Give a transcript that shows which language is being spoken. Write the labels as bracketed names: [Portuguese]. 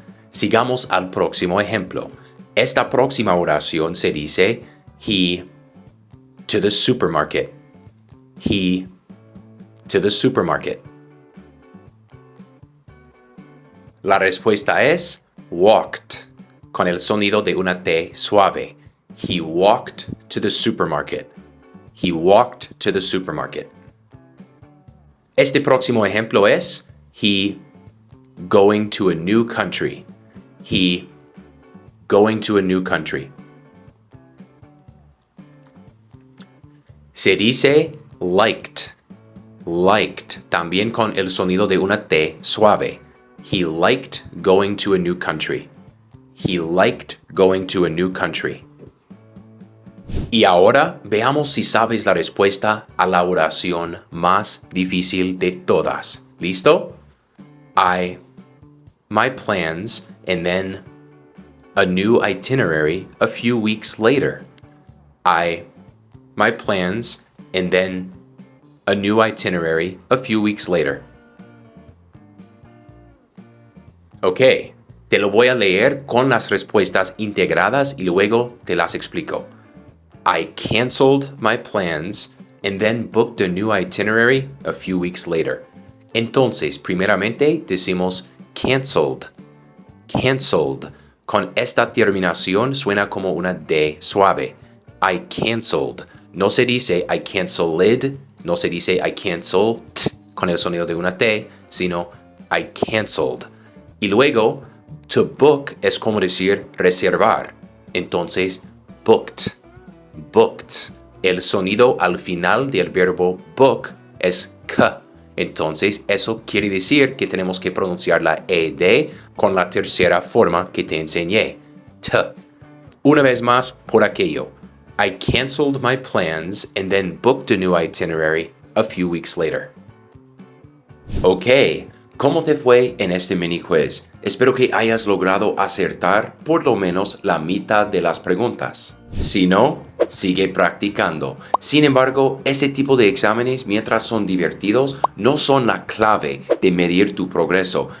[Spanish] Sigamos al próximo ejemplo. Esta próxima oración se dice [English] he to the supermarket. He to the supermarket. [Spanish] La respuesta es walked, con el sonido de una T suave. [English] He walked to the supermarket. He walked to the supermarket. [Spanish] Este próximo ejemplo es [English] he going to a new country. He going to a new country. [Spanish] Se dice liked. Liked, también con el sonido de una T suave. [English] He liked going to a new country. He liked going to a new country. [Spanish] Y ahora veamos si sabes la respuesta a la oración más difícil de todas. ¿Listo? [English] My plans, and then a new itinerary a few weeks later. My plans, and then a new itinerary a few weeks later. [Spanish] Ok, te lo voy a leer con las respuestas integradas y luego te las explico. [English] I canceled my plans and then booked a new itinerary a few weeks later. [Spanish] Entonces, primeramente decimos canceled. Canceled. Con esta terminación suena como una D suave. I canceled. No se dice I canceled, no se dice I canceled con el sonido de una T, sino I canceled. Y luego, to book es como decir reservar. Entonces, booked. Booked. El sonido al final del verbo book es k. Entonces, eso quiere decir que tenemos que pronunciar la ED con la tercera forma que te enseñé. T. Una vez más, por aquello. [English] I canceled my plans and then booked a new itinerary a few weeks later. [Spanish] Ok, ¿cómo te fue en este mini quiz? Espero que hayas logrado acertar por lo menos la mitad de las preguntas. Si no, sigue practicando. Sin embargo, este tipo de exámenes, mientras son divertidos, no son la clave de medir tu progreso.